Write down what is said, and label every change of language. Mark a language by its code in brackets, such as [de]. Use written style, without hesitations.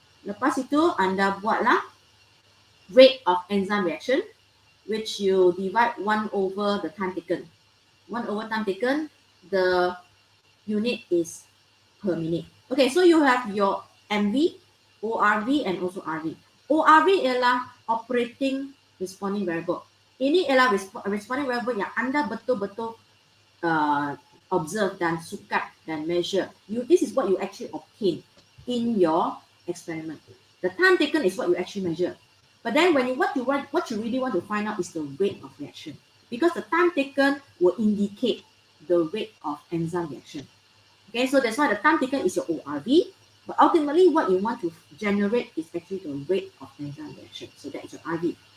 [ms] Lepas itu anda buatlah [en] rate of enzyme reaction, which you divide 1 over the time taken. 1 over time taken, the unit is per minute. Okay, so you have your MV, ORV and also RV. ORV ialah operating responding variable. [ms] Ini ialah responding variable yang anda betul-betul observe dan sukat dan measure. [en] This is what you actually obtain in your experiment. The time taken is what you actually measure. But then when what you really want to find out is the rate of reaction, because the time taken will indicate the rate of enzyme reaction. Okay, so that's why the time taken is your ORV, but ultimately what you want to generate is actually the rate of enzyme reaction. So that is your RV.